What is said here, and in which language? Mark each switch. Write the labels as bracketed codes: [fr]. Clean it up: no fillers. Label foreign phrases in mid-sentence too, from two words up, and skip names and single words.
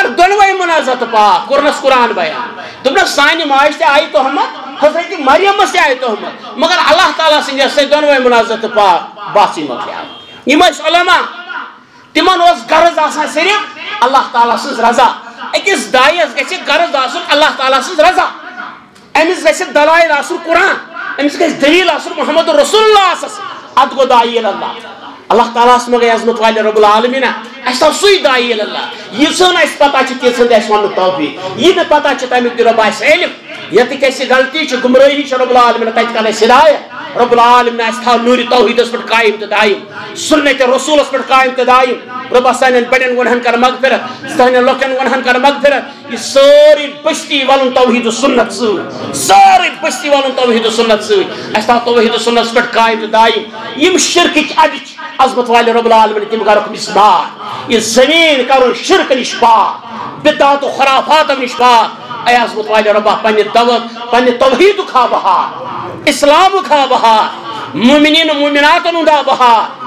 [ks] دۄنوے منازت پاک کوٚرنس قرآن بیان دوٚپنس سانہِ ماجہِ تہِ آیہِ تُہمت حضرت مریمس تہِ آیہِ تُہمت مگر اللہ تعالیٰ سٕنٛدِ سۭتۍ دۄنوے منازت پاک باسٕے مۄکلیٛاو یِم ٲسۍ علما تِمن اوس غرض آسان صرف اللہ تعالیٰ سٕنٛز رضا أکِس دایس گژھِ غرض آسُن اللہ تعالیٰ سٕنٛز رضا أمِس گژھِ دلایل آسُن قرآن أمِس گژھِ دلیٖل آسُن [ar] محمد رسول اللہ [ks] آسس ادٕ گوٚو داعی اللہ اللہ تعالیٰ ہس منٛز گٔے عظمت والہِ [ar] رب العالمیٖن [ks] اَسہِ تھاو سُے داعی اللہ ییٖژہن اَسہِ پتہ چھِ تیٖژہن اَسہِ وننُک توفیٖق یہِ نہٕ پتہ چھِ تمیُک تہِ رۄب آسہِ علم ییٚتِکۍ اَسہِ غلطی چھِ گُمرٲہی چھِ [ar] رب العالمیٖن [ks] تتہِ کر اَسہِ ہدایت [ar] رب العالمیٖن [ks] اَسہِ تھاو نوٗرِ توحیٖدس پٮ۪ٹھ قایِم تہٕ دایِم سُنت رسوٗلس پٮ۪ٹھ قایِم تہٕ دایِم رۄبا سانٮ۪ن بڑٮ۪ن گۄنہن کر مغفرت سانٮ۪ن لۄکٹٮ۪ن گۄنہن کر مغفرت یہِ سٲرٕے بستی ولُن توحیٖد سُنت سۭتۍ سٲرٕے بستی ولُن توحیٖد سُنت سۭتۍ اَسہِ تھاو توحیٖد سُنتس پٮ۪ٹھ قایِم تہٕ دایِم یِم شرکٕکۍ اَڈٕ چھِ عظمت والہِ [ar] رب العالمیٖن [ks] تِم کرُکھ مِسمار یہِ زٔمیٖن کرُن شرکہٕ نِش پاک بدعات و خرافاتو نِش پاک اے عظمت والہِ رۄبا پننہِ توحیٖدُک ہا بہار اسلامُک ہا بہار مومنیٖن مومناتن ہُنٛد ہا بہار